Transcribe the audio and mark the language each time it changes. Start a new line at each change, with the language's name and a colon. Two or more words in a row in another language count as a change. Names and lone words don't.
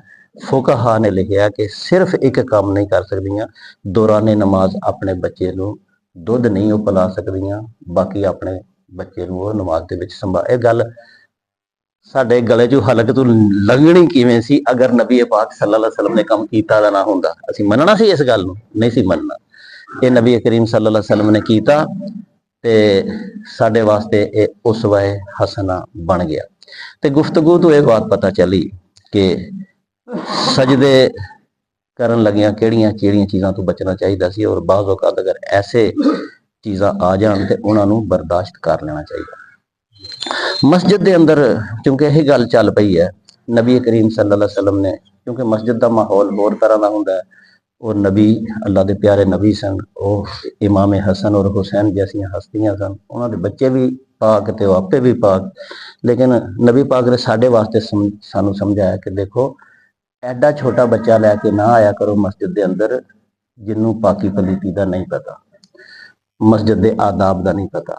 Punjabi: فقہا نے لکھیا کہ صرف اک کم نہیں کر سکدیاں، دورانِ نماز اپنے بچے نوں دودھ نہیں او پلا سکدیاں، باقی اپنے بچے نوں او نماز دے وچ سنبھال. ایہہ گل ساڈے گلے چوں حلق توں لنگھنی کویں سی اگر نبی پاک
Arabic: صلى الله عليه وسلم
Punjabi: نے کم کیتا دا نہ ہندا، اسیں مننا سی اس گل نوں? نہیں سی مننا۔ ایہہ نبی کریم
Arabic: صلى الله عليه وسلم
Punjabi: نے کیتا تے ساڈے واسطے ایہہ اسوۂ حسنہ بن گیا. تے گفتگو توں ایہہ بات پتہ چلی کہ سجدے کرن لگیاں کیہڑیاں چیزاں توں بچنا چاہیدا سی، اور بعض اوقات اگر ایسے چیزاں آ جان تے اوہناں نوں برداشت کر لینا چاہیے. ਮਸਜਿਦ ਦੇ ਅੰਦਰ ਕਿਉਂਕਿ ਇਹ ਗੱਲ ਚੱਲ ਪਈ ਹੈ, ਨਬੀ ਕਰੀਮ
Arabic: صلى الله عليه وسلم
Punjabi: ਨੇ, ਕਿਉਂਕਿ ਮਸਜਿਦ ਦਾ ਮਾਹੌਲ ਹੋਰ ਤਰ੍ਹਾਂ ਦਾ ਹੁੰਦਾ ਹੈ। ਉਹ ਨਬੀ, ਅੱਲਾ ਦੇ ਪਿਆਰੇ ਨਬੀ ਸਨ, ਉਹ ਇਮਾਮ ਹਸਨ ਔਰ ਹੁਸੈਨ ਜੈਸੀਆਂ ਹਸਤੀਆਂ ਸਨ, ਉਹਨਾਂ ਦੇ ਬੱਚੇ ਵੀ ਪਾਕ ਤੇ ਉਹ ਆਪੇ ਵੀ ਪਾਕ। ਲੇਕਿਨ ਨਬੀ ਪਾਕ ਨੇ ਸਾਡੇ ਵਾਸਤੇ ਸਾਨੂੰ ਸਮਝਾਇਆ ਕਿ ਦੇਖੋ, ਐਡਾ ਛੋਟਾ ਬੱਚਾ ਲੈ ਕੇ ਨਾ ਆਇਆ ਕਰੋ ਮਸਜਿਦ ਦੇ ਅੰਦਰ, ਜਿਹਨੂੰ ਪਾਕੀ ਪਲੀਤੀ ਦਾ ਨਹੀਂ ਪਤਾ, ਮਸਜਿਦ ਦੇ ਆਦਾਬ ਦਾ ਨਹੀਂ ਪਤਾ।